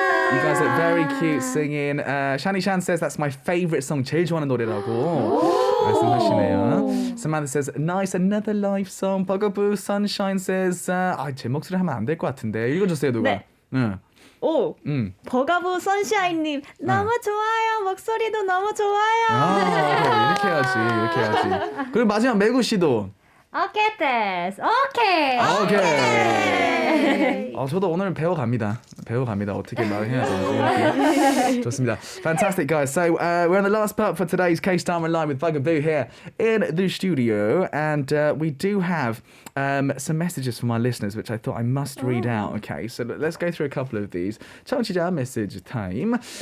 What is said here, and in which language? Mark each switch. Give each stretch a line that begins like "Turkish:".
English: You guys are very cute singing. Shani Shan says that's my favorite song.
Korean: 제일 좋아하는 노래라고 말씀하시네요.
English: Samantha says nice another live song.
Korean: bugAboo Sunshine says 제 목소리 하면 안 될 것 같은데 읽어주세요 누가. 네. 응. 오, 버가부 선샤인님 너무 좋아요. 목소리도 너무 좋아요. 이렇게 해야지. 그리고 마지막 매구 씨도. 오케이 됐어 오케이 오케이. 저도 오늘 배워갑니다. 어떻게 말을 해야 되는지. 좋습니다.
English: Fantastic, guys. So we're on the last part for today's K-Star Online with bugAboo here in the studio, and we do have some messages from our listeners, which I thought I must read out. Okay, so let's go through a couple of these. 청취자 message time.